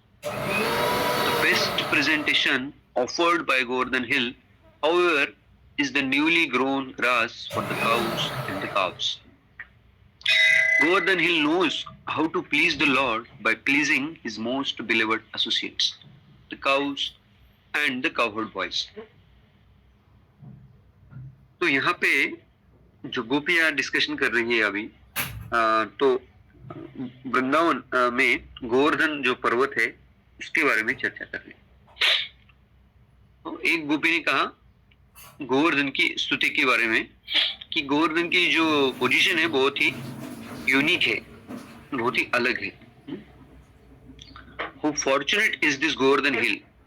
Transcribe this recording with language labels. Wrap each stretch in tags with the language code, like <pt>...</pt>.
<en>The best presentation offered by Govardhan Hill, however, is the newly grown grass for the cows and the calves. Govardhan Hill knows how to please the Lord by pleasing his most beloved associates, the cows and the cowherd boys.</en> <hi>तो यहाँ पे जो गोपियां discussion कर रही है अभी, तो वृंदावन में गोवर्धन जो पर्वत है उसके बारे में चर्चा कर रही है। तो एक गोपी ने कहा गोवर्धन की स्तुति के बारे में कि गोवर्धन की जो पोजीशन है बहुत ही यूनिक है, बहुत ही अलग है।</hi> <en>How fortunate is this Govardhan Hill?</en>